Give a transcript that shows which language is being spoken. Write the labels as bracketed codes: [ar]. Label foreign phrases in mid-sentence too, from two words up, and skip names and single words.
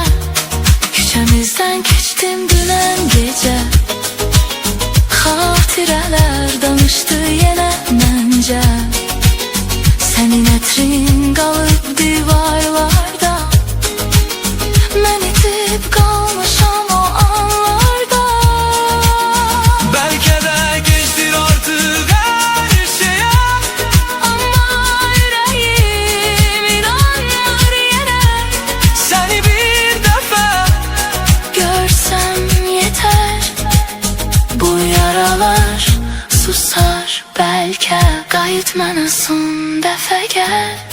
[az] Küçəmizdən keçdim dünən gecə. Xatirələr danışdı yenə məncə. Sənin ətrin qalıb divarlarda. Mən itib qalmışam o anlarda. [tr] Belki de geçtir artık her şeye. [az] Amma ürəyim inanmır yenə. [tr] Seni bir defa [az] Görsəm yetər. Bu yaralar susar bəlkə. Qayıt mənə son dəfə gəl.